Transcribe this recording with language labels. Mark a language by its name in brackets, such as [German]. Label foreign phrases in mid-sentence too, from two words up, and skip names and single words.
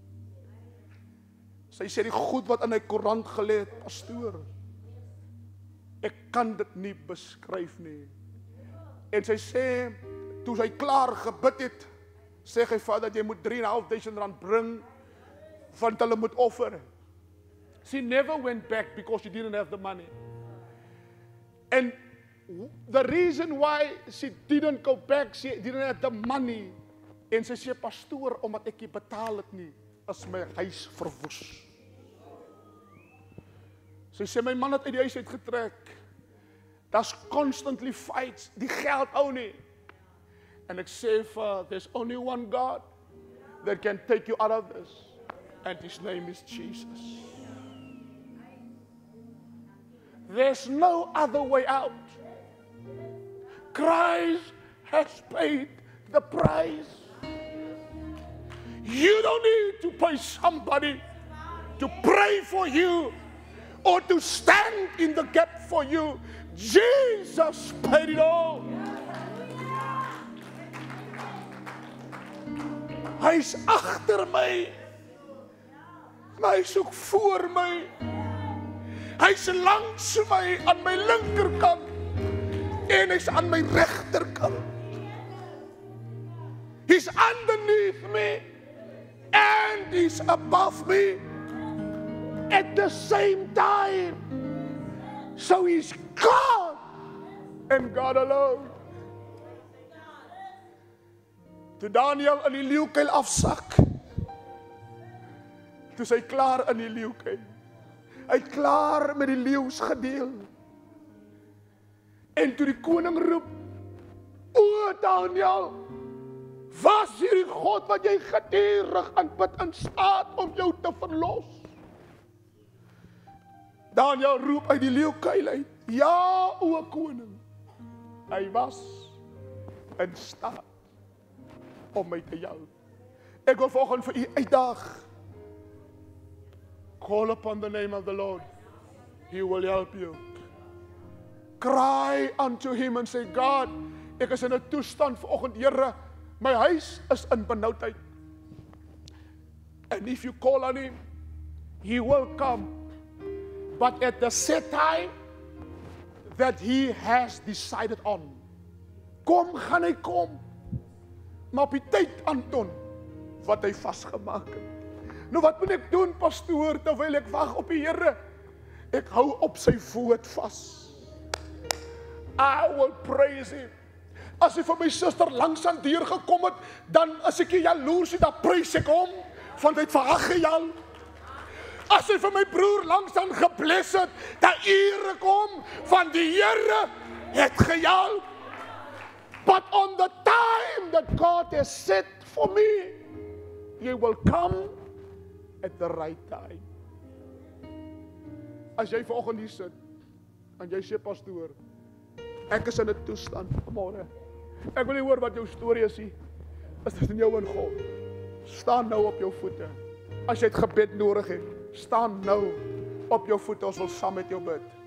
[Afrikaans] Sy sê die goed wat in die koerant gelê het, pastoor, ek kan dit nie beskryf nie. En sy sê, toe sy klaar gebid het, sê hy vir dat jy moet R3.500 bring, want hulle moet offer. [English] She never went back because she didn't have the money. And the reason why she didn't go back, she didn't have the money. [Afrikaans] En sy sê, pastoor, omdat ek nie betaal het nie, is my huis verwoes. Sy sê, my man het uit die huis uitgetrek. Daar's [English] constantly fights, [Afrikaans] die geld ou nie. En ek sê vir, [English] there's only one God that can take you out of this. And his name is Jesus. There's no other way out. Christ has paid the price. You don't need to pay somebody to pray for you or to stand in the gap for you. Jesus paid it all. [Afrikaans] Hy's agter my. Maar hy soek voor my. Hy's langs my aan my linkerkant en hy's aan my regterkant. [English] He's underneath me and he's above me at the same time. So he's God and God alone. [Afrikaans] Toe Daniel in die leeukuil afsak, toe hy klaar in die leeukuil. Hy het klaar met die leeu's gedeel. En toe die koning roep, o Daniel, was hierdie God wat jy gedurig aanbid in staat om jou te verlos? Daniel roep uit die leeukuil uit, ja o koning, hy was in staat om my te help. Ek wil vanoggend vir u uitdaag. [English] Call upon the name of the Lord. He will help you. Cry unto him and say, [Afrikaans] God, ek is in 'n toestand vanoggend, Here, my huis is in benoudheid. [English] And if you call on him, he will come. But at the set time that he has decided on. [Afrikaans] Kom, gaan hy kom. Maar op die tyd, Anton, wat hy vasgemaak het. Nou wat moet ek doen, pastoor, terwyl ek wag op die Here? Ek hou op sy woord vas. [English] I will praise him. [Afrikaans] As hy vir my suster langs aan deur gekom het, dan as ek jaloers is, dan prys ek hom, want hy het vir haar gejal. As hy vir my broer langs aan gebless het, dan eer ek hom, van die Here het gejal. [English] But on the time that God has set for me, He will come at the right time. [Afrikaans] As jy vanoggend hier sit, en jy sê, pastoor, ek is in 'n toestand vanmôre. Ek wil nie hoor wat jou storie is nie. Is dit in jou en God? Staan nou op jou voete. As jy het gebed nodig het, staan nou op jou voete, ons wil saam met jou bid.